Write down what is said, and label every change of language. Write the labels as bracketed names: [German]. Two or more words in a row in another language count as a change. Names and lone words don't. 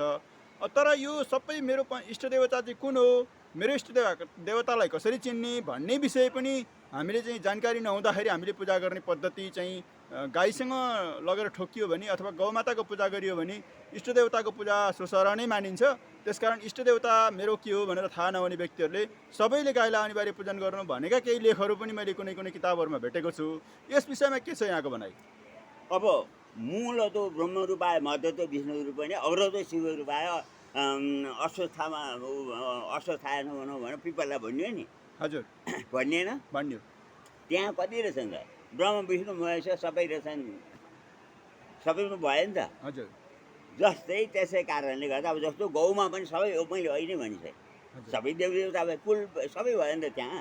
[Nepali] तर यो सबै मेरो इष्टदेवता चाहिँ कुन हो, मेरो इष्टदेवतालाई कसरी चिन्ने भन्ने विषय पनि हामीले चाहिँ जानकारी नहुँदाखेरि हामीले पूजा गर्ने पद्धति चाहिँ गाईसँग लगेर ठोकियो भने अथवा गौमाताको पूजा गरियो भने इष्टदेवताको पूजा सोसरा नै मानिन्छ। त्यसकारण इष्टदेवता मेरो के हो भनेर थाहा नहुने व्यक्तिहरूले सबैले गाईलाई अनिवार्य पूजन गर्नु भनेका केही लेखहरू पनि मैले कुनै कुनै किताबहरूमा भेटेको छु। यस विषयमा के छ यहाँको भनाइ? [Sanskrit] अब मूल तो ब्रह्म रूपाय, मध्य तो विष्णु रूपाय, अग्र तो शिव रूपाय, अश्वत्थामा अश्वत्थायन [Nepali] भनौँ भने पिपललाई भन्यो नि हजुर, भनिएन? भन्यो। त्यहाँ कति रहेछन् त? ब्रह्म विष्णु महेश सबै रहेछन्, सबैमा भयो नि त हजुर। जस्तै त्यसै कारणले गर्दा अब जस्तो गौमा पनि सबै मैले होइन भनिसकेँ, सबै देवदेवता भयो, कुल सबै भयो नि त त्यहाँ।